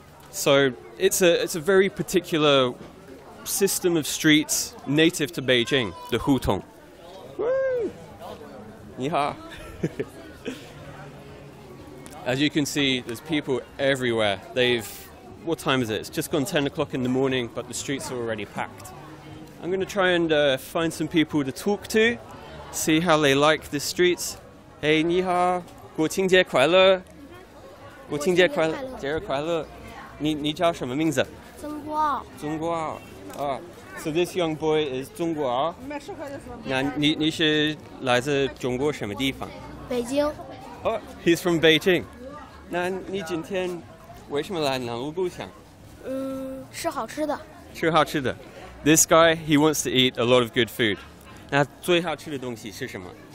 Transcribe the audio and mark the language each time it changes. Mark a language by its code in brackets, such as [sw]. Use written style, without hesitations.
[en] So it's a very particular system of streets native to Beijing, the Hutong. Woo! Yeehaw! As you can see, there's people everywhere. What time is it? It's just gone 10 o'clock in the morning, but the streets are already packed. I'm going to try and find some people to talk to, see how they like the streets. [zh] Hey, 你好，国庆节快乐！国庆节快乐，节日快乐！你叫什么名字？中国傲。中国傲。 [en] Ah, so this young boy is 中国傲。 [zh] 那你是来自中国什么地方？ [en] 北京。Oh, he's from Beijing. [zh] 那你今天为什么来Nanluoguxiang？吃好吃的。吃好吃的。 [en] This guy, he wants to eat a lot of good food. [zh] 那最好吃的东西是什么？